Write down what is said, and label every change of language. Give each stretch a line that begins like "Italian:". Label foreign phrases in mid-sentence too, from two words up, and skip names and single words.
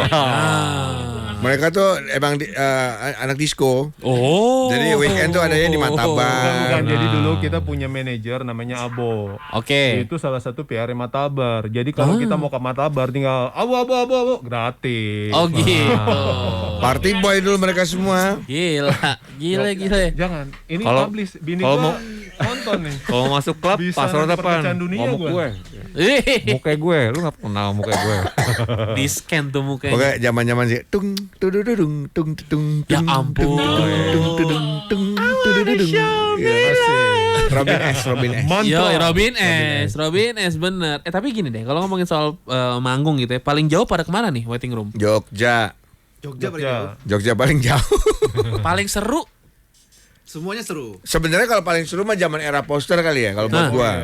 Indonesian: Mereka tuh emang anak disco. Oh. Jadi weekend tuh adanya di Bukan. Matabar. Jadi dulu kita punya manajer namanya Abo. Oke. Itu salah satu PR Matabar. Jadi kalau kita mau ke Matabar tinggal Abo gratis. Oh gitu.
English: Party boy
Indonesian: dulu mereka semua. Gila. Jangan. Ini Kalau- publish bini kalau gua mau- nonton nih. Kalau masuk klub Bisa password nanti apaan? perpecahan dunia Ngomong gua. gue. Muka gue, lu gak kenal muka gue. Di scan tuh mukanya. Pokoknya zaman-zaman sih tung tudududung tung tung Ya tung ampun. tung tududung tung tudududung. Robin S. Yo, Robin S bener. Tapi gini deh, kalau ngomongin soal manggung gitu ya, paling jauh pada kemana nih
English: waiting room?
Indonesian: Jogja Paling jauh. Jogja paling jauh. Paling seru? Semuanya seru. Sebenarnya kalau paling seru mah zaman era poster kali ya kalau buat gua.